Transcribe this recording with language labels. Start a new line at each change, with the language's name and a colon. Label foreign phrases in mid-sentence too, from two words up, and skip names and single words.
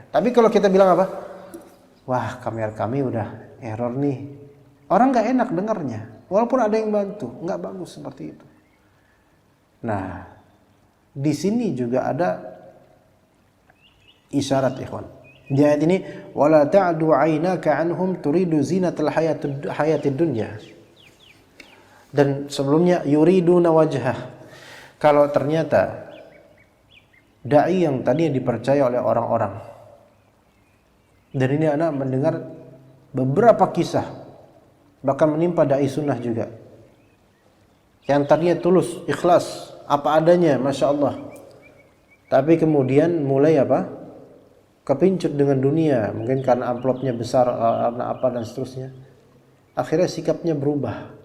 Indonesian: Tapi kalau kita bilang apa? Wah, kamera kami udah error nih, orang nggak enak dengarnya, walaupun ada yang bantu, nggak bagus seperti itu. Nah, di sini juga ada isyarat ikhwan. Di ayat ini,
Arabic: ولا تعد عيناك عنهم تريد زينة الحياة الدنيا.
Indonesian: Dan sebelumnya
Arabic: يريدون وجهه.
Indonesian: Kalau ternyata dai yang tadi dipercaya oleh orang-orang, dan ini anak mendengar beberapa kisah bahkan menimpa dai sunnah juga yang tadinya tulus, ikhlas, apa adanya,
Arabic: ما شاء الله,
Indonesian: tapi kemudian mulai apa, kepincut dengan dunia, mungkin karena amplopnya besar, karena apa dan seterusnya, akhirnya sikapnya berubah.